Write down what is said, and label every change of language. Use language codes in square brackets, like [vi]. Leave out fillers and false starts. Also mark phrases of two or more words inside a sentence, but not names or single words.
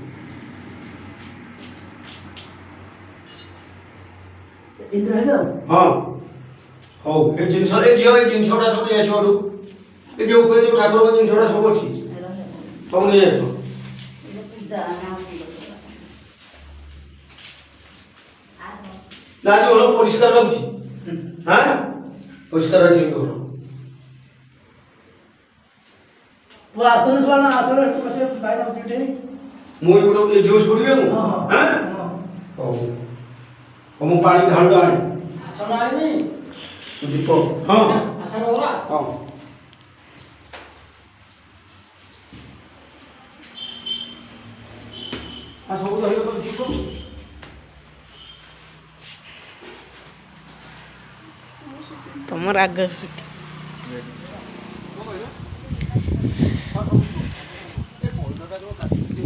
[or] ହଁ ହଉ ଏ ଜିନିଷ ଏ ଝିଅ ଏ ଜିନିଷଟା ସବୁ ନେଇ ଆସିବ ଏ ଯେଉଁ ଉପରେ ଯେଉଁ ଠାକୁରଙ୍କ ଜିନିଷଟା ସବୁ ଅଛି ସବୁ ନେଇ ଆସିବ ନା ଭଲ ପରିଷ୍କାର ଲାଗୁଛି হ্যাঁ ପରିଷ୍କାର ଅଛି ଭଲ [hi] वो आसन वाला आसन से बाहर से उठे [or] ମୁଁ ଏପଟେ ଯୋଉ ଶୁଣିବେ ମୁଁ হ্যাঁ ହଉ ହଉ ମୁଁ ପାଣି ଢାଳୁ ଆଣେ ଆସନ ଆଣି ଦୀପ ହଁ ଆସନ ହେଲା ହଁ ଆ ସବୁ ଧରିବ ତ ଦୀପ ତମ ରାଗ ଏ ପଇସାଟା ଯୋଉ